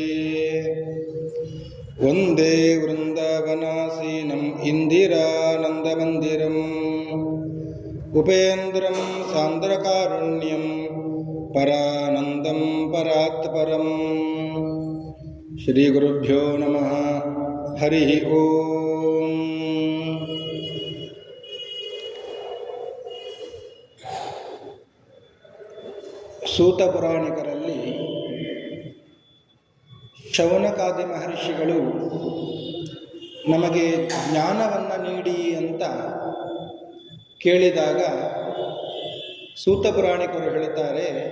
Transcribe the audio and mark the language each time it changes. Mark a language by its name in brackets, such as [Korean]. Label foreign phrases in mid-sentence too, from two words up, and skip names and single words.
[Sanskrit] वन्दे वृन्दावनासीनम् इन्दिरानन्दमन्दिरम् उपेन्द्रं सान्द्रकारुण्यं परानन्दं परात्परम्। श्रीगुरुभ्यो नमः। हरि ओम्। [Kannada] ಸೂತ ಪುರಾಣಿಕರಲ್ಲಿ ಶೌನಕಾದಿ ಮಹರ್ಷಿಗಳು ನಮಗೆ ಜ್ಞಾನವನ್ನು ನೀಡಿ ಅಂತ ಕೇಳಿದಾಗ ಸೂತ ಪುರಾಣಿಕರು ಹೇಳುತ್ತಾರೆ,